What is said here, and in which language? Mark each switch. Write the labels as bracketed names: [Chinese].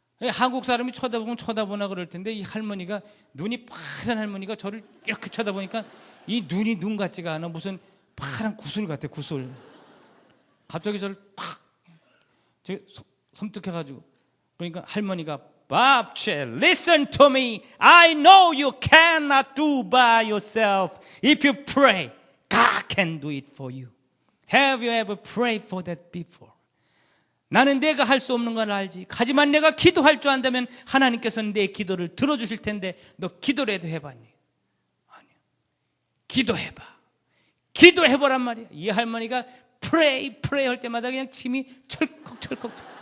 [Korean] 한국 사람이 쳐다보면 쳐다보나 그럴 텐데 이 할머니가 눈이 파란 할머니가 저를 이렇게 쳐다보니까 이 눈이 눈 같지가 않아. 무슨 파란 구슬 같아, 구슬. 갑자기 저를 탁 섬뜩해가지고 그러니까 할머니가 밥채, [English] listen to me. I know you cannot do by yourself. If you pray, God can do it for you. Have you ever prayed for that before? [Korean] 나는 내가 할 수 없는 걸 알지. 하지만 내가 기도할 줄 안다면 하나님께서는 내 기도를 들어주실 텐데 너 기도라도 해봤니? 아니요. 기도해봐. 기도해보란 말이야. 이 할머니가 pray 할 때마다 그냥 침이 철컥철컥.